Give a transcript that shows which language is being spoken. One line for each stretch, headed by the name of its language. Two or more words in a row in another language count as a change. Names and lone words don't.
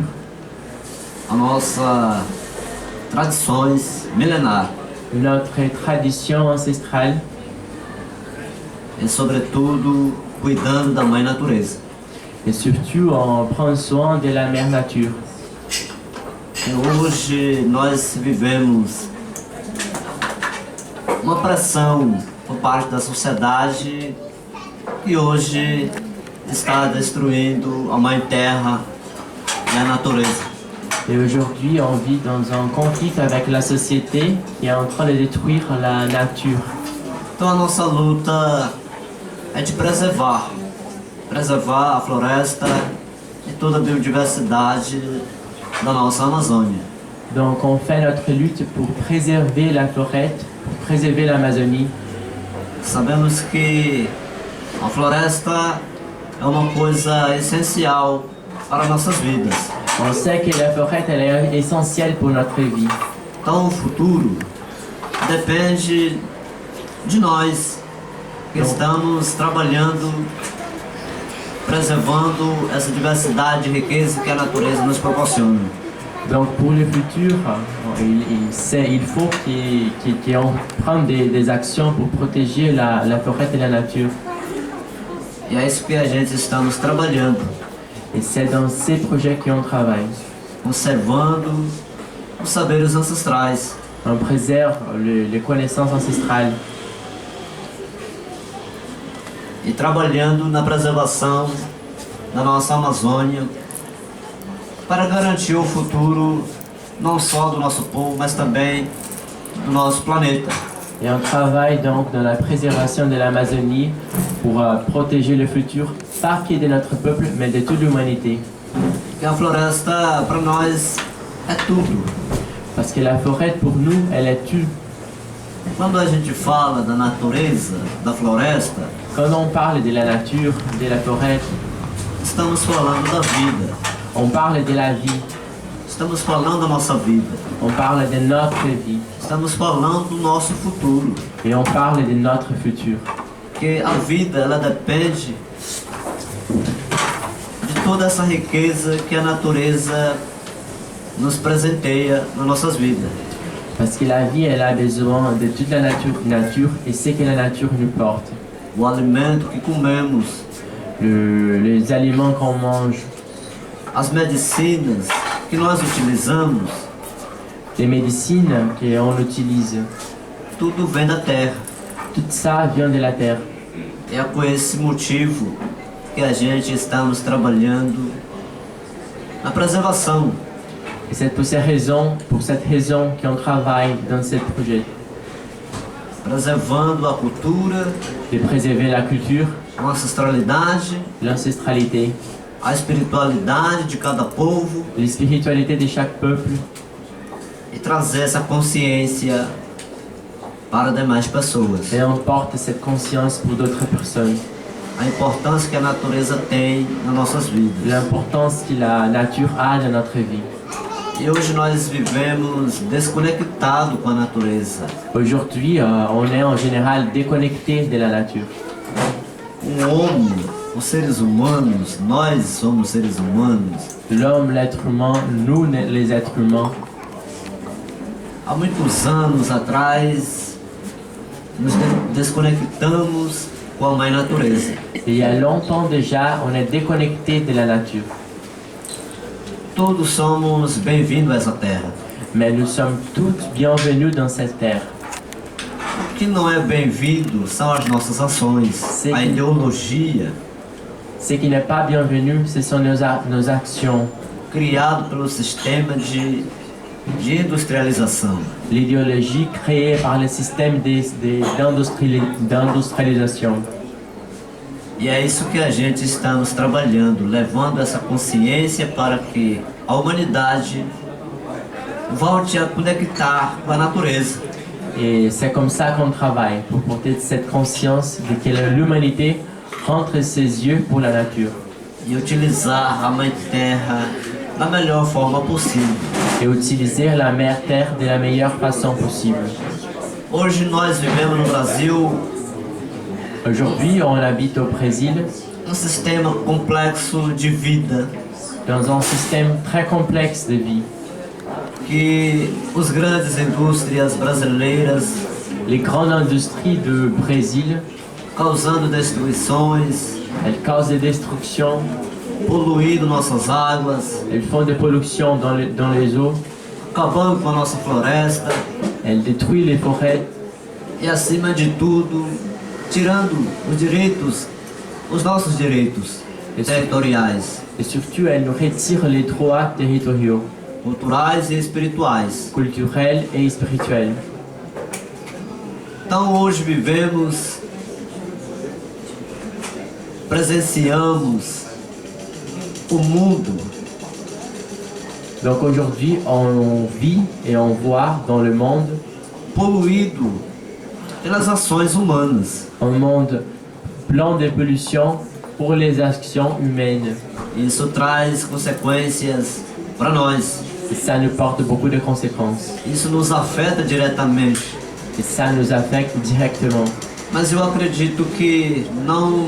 Portuguese: As nossas tradições milenares
French: notre tradition ancestrale
Portuguese: e, sobretudo, cuidando da mãe natureza.
French: et surtout on prend soin de la mère nature.
Portuguese: E hoje nós vivemos uma pressão por parte da sociedade que hoje está destruindo a mãe terra e a natureza.
French: Et aujourd'hui on vit dans un conflit avec la société qui est en train de détruire la nature.
Portuguese: Então a nossa luta é de preservar a floresta e toda a biodiversidade da nossa Amazônia.
French: Donc on fait notre lutte pour préserver la forêt, pour préserver l'Amazonie.
Portuguese: Sabemos que a floresta é uma coisa essencial para nossas vidas.
French: On sait que la forêt elle est essentielle pour notre vie.
Portuguese: Então o futuro depende de nós que estamos trabalhando, preservando essa diversidade e riqueza que a natureza nos proporciona.
French: Donc pour le futur, il faut qu'on prenne des actions pour protéger la forêt et la nature.
Portuguese: E é isso que a gente estamos trabalhando,
French: Et c'est dans ces projets qu'on travaille.
Portuguese: conservando os saberes ancestrais,
French: On préserve les connaissances ancestrales
Portuguese: e trabalhando na preservação da nossa Amazônia para garantir o futuro não só do nosso povo, mas também do nosso planeta.
French: et on travaille donc dans la préservation de l'Amazonie pour protéger le futur, pas que de notre peuple, mais de toute l'humanité.
Portuguese: Porque a floresta para nós é tudo.
French: Parce que la forêt pour nous, elle est tout.
Portuguese: Quando a gente fala da natureza, da floresta,
French: Quand on parle de la nature, de la forêt,
Portuguese: estamos falando da vida.
French: on parle de la vie,
Portuguese: Estamos falando da nossa vida.
French: on parle de notre vie
Portuguese: Estamos falando do nosso futuro.
French: et on parle de notre futur.
Portuguese: Porque a vida, ela depende de toda essa riqueza que a natureza nos presenteia nas nossas vidas.
French: Parce que la vie, elle a besoin de toute la nature et c'est que la nature nous porte.
Portuguese: O alimento que comemos,
French: Les aliments qu'on mange,
Portuguese: as medicinas que nós utilizamos,
French: les médecines qu'on utilise,
Portuguese: tudo vem da terra.
French: tout ça vient de la terre.
Portuguese: É com esse motivo que a gente estamos trabalhando na preservação,
French: Et c'est pour cette raison qu'on travaille dans ce projet,
Portuguese: preservando a cultura,
French: de préserver la culture,
Portuguese: a ancestralidade,
French: l'ancestralité,
Portuguese: a espiritualidade de cada povo
French: les spiritualités de chaque peuple
Portuguese: e trazer essa consciência para demais pessoas.
French: et on porte cette conscience pour d'autres personnes.
Portuguese: A importância que a natureza tem nas nossas vidas.
French: L'importance que la nature a dans notre vie.
Portuguese: E hoje nós vivemos desconectados com a natureza.
French: Aujourd'hui, on est en général déconnecté de la nature.
Portuguese: O homem, os seres humanos, nós somos seres humanos.
French: L'homme, l'être humain, nous les êtres humains,
Portuguese: Há muitos anos atrás, nos desconectamos com a mãe natureza.
French: il y a longtemps déjà, on est déconnecté de la nature.
Portuguese: Todos somos bem-vindos a essa terra.
French: Mais nous sommes tous bienvenus dans cette terre.
Portuguese: O que não é bem-vindo são as nossas ações, Sim. a ideologia
French: Ce qui n'est pas bienvenu, ce sont nos actions,
Portuguese: criada pelo sistema de industrialização.
French: l'idéologie créée par le système d'industrialisation.
Portuguese: E é isso que a gente estamos trabalhando, levando essa consciência para que a humanidade volte a conectar com a natureza.
French: Et c'est comme ça qu'on travaille, pour porter cette conscience de que l'humanité rentre ses yeux pour la nature
Portuguese: E utilizar a Mãe Terra da melhor forma possível.
French: et utiliser la mère terre de la meilleure façon possible.
Portuguese: Hoje nós vivemos no Brasil
French: Aujourd'hui, on habite au Brésil
Portuguese: sistema complexo de vida
French: dans un système très complexe de vie.
Portuguese: que os grandes indústrias brasileiras
French: Les grandes industries du Brésil,
Portuguese: causando destruições,
French: elles causent des destructions,
Portuguese: poluindo nossas águas,
French: elles font des pollutions dans les eaux,
Portuguese: acabando com a nossa floresta
French: elles détruisent les forêts
Portuguese: e, acima de tudo, tirando os nossos direitos territoriais,
French: et surtout elles nous retirent les droits territoriaux,
Portuguese: culturais e espirituais.
French: culturels et spirituels.
Portuguese: Então hoje presenciamos o mundo
French: Donc aujourd'hui, on vit et on voit dans le monde
Portuguese: poluído pelas ações humanas.
French: un monde plein de pollution pour les actions humaines.
Portuguese: Isso traz consequências para nós.
French: Et ça nous porte beaucoup de conséquences.
Portuguese: Isso nos afeta diretamente.
French: Et ça nous affecte directement.
Portuguese: Mas eu acredito que não.